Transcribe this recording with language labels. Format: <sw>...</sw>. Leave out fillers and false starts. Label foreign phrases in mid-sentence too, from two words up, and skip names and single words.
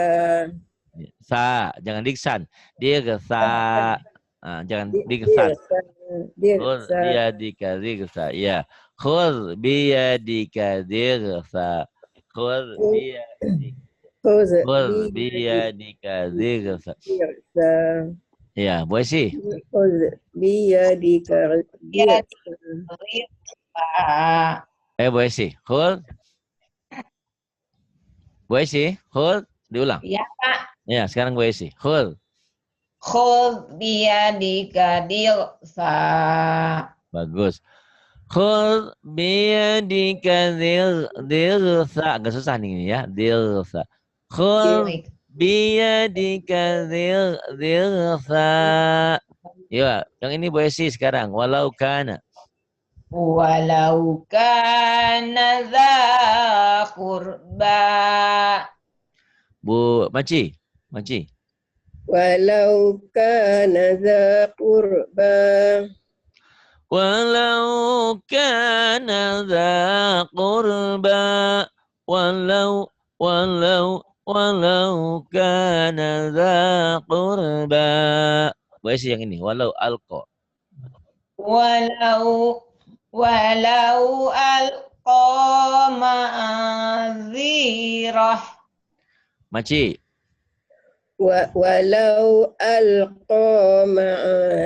<id>jangan diksan. Dirsa. Jangan diksan.</id> <ar>خذ بيدك ضغثا. Ya. خذ بيدك ضغثا. خذ بيدك ضغثا.</ar> <id>Ya, Bu Esi.</id> <ar>خذ بيدك ضغثا.</ar> <id>Bu Esi. Khul. Bu Esi. Khul. Diulang. Ya, Pak. Ya, sekarang Bu Esi.</id> <ar>Khul. خذ بيدك ضغثا. Bagus. خذ بيدك ضغثا.</ar> <id>Agak susah nih ini ya. Dirsa.</id> <ar>Khul biyadika dirsa.</ar> <id>Ya, yang ini Bu Esi sekarang.</id> <ar>ولو كان. ولو كان ذا قربى.</ar> <id>Bu Maci.</id> <ar>ولو كان ذا قربى. ولو كان ذا قربى. ولو كان ذا قربى.</ar> <id>Bu Esi yang ini.</id> <ar>ولو ألقى. ولو ألقى معاذيره.</ar> <id>Maci.</id> <ar>ولو ألقى معاذيره.</ar>